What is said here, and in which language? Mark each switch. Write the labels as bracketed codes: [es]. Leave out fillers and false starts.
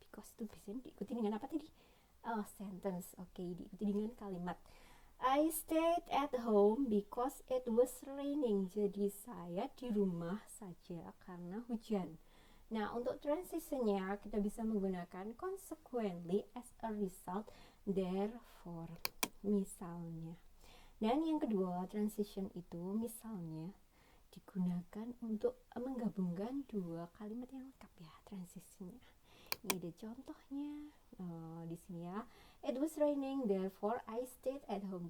[id] Because itu bisa diikuti dengan apa tadi? Sentence. Oke, diikuti dengan kalimat. [en] I stayed at home because it was raining. [id] Jadi saya di rumah saja karena hujan. Nah, untuk transitionnya kita bisa menggunakan consequently, as a result, therefore, misalnya. Dan yang kedua, transition itu misalnya digunakan untuk menggabungkan 2 kalimat yang lengkap ya, transitionnya. Ini ada contohnya di sini ya. [en] It was raining, therefore I stayed at home.